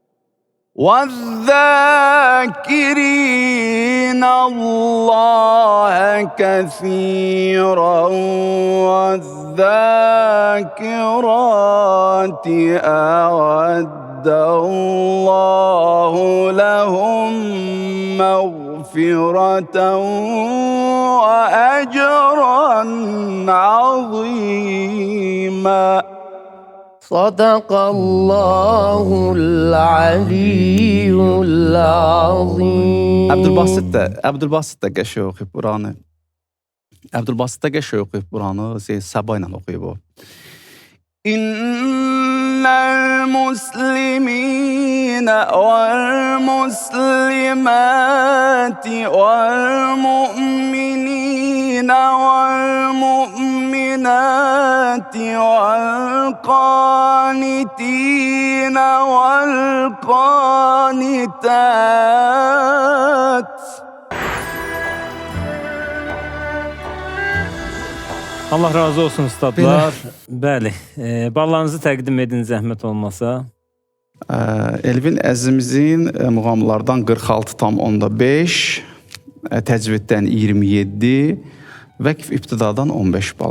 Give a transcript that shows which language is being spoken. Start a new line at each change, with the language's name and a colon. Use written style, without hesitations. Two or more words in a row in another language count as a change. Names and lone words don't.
Arabic: والذاكرين الله كثيرا والذاكرات أعد الله لهم مغفرة وأجرا عظيما. صدق الله العلي العظيم.
Azerbaijani: Abdülbasit də qəşəng oxuyub buranı. Abdülbasit də qəşəng oxuyub buranı, Səba ilə oxuyub o.
Arabic: إن المسلمين والمسلمات والمؤمنين والمؤمنات والقانتين والقانتات
Azerbaijani: Allah razı olsun ustadlar. Bəli, ballarınızı təqdim edin zəhmət olmasa. Elvin əzimizin muğamlardan 46,5, təcviddən 27, vəqf ibtidadan 15 bal.